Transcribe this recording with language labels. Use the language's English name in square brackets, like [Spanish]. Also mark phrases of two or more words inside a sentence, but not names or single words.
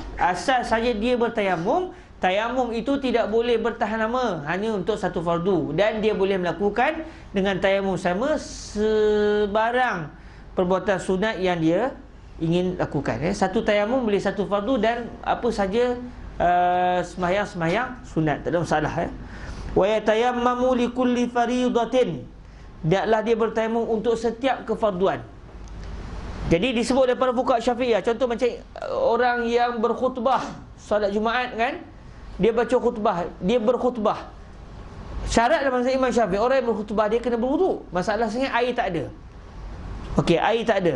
[Malay] Asal saja dia bertayamum, tayamum itu tidak boleh bertahan lama, hanya untuk satu fardu, dan dia boleh melakukan dengan tayamum sama sebarang perbuatan sunat yang dia ingin lakukan. Satu tayamum boleh satu fardu dan apa saja sembahyang sunat, tak ada masalah. [Arabic] ويتيمم لكل فريضة, [Malay] daklah dia bertayamum untuk setiap kefarduan. Jadi disebut daripada fuqaha Syafi'iyah, contoh macam orang yang berkhutbah solat Jumaat kan, dia baca khutbah, dia berkhutbah. Syarat dalam mazhab Imam Syafi'i, orang yang berkhutbah dia kena berwuduk. Masalahnya air tak ada. Okey, air tak ada.